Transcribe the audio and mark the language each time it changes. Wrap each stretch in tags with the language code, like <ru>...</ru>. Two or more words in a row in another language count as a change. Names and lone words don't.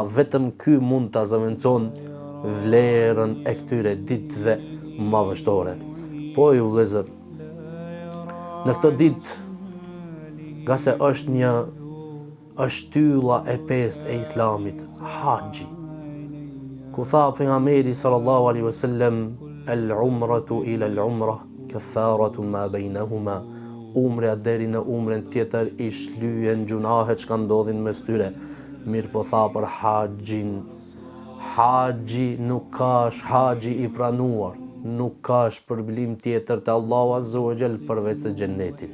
<sq>Vetëm ky mund ta zëvendëson vlerën e këtyre ditëve madhështore. Po ju vëllezër, në këtë ditë, nga se është shtylla e pestë e Islamit, haxhi, ku tha pejgamberi</sq> <ar>صلى الله عليه وسلم, العمرة إلى العمرة كفارة ما بينهما,</ar> <sq>umrja deri në umrën tjetër i shlyen gjunahet që ndodhin mes tyre. Mirë po tha për haxhin, haxhi nuk ka, haxhi i pranuar, nuk ka shpërblim tjetër te Allahu</sq> <ar>عز وجل</ar> <sq>përveç se xhenetin.</sq>